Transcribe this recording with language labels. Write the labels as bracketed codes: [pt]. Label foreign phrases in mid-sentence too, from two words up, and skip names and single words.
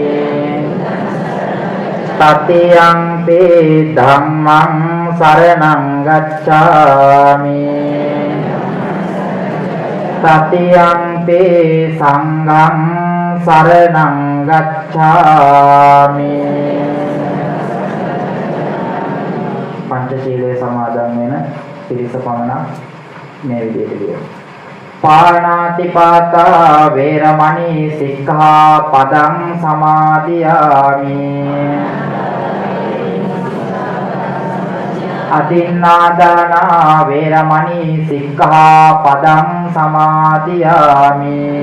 [pi] တတိယံ පි ධම්මං සරණං ගච්ඡාමි တတိယံ පි සංඝං සරණං ගච්ඡාමි [si] පංචශීලයේ සමාදන් වෙන පිරිස පමණක් මේ විදිහට කියනවා. [pi] පාණාතිපාතා වේරමණී සික්ඛාපදං සමාදියාමි. අදින්නාදානා වේරමණී සික්ඛාපදං සමාදියාමි.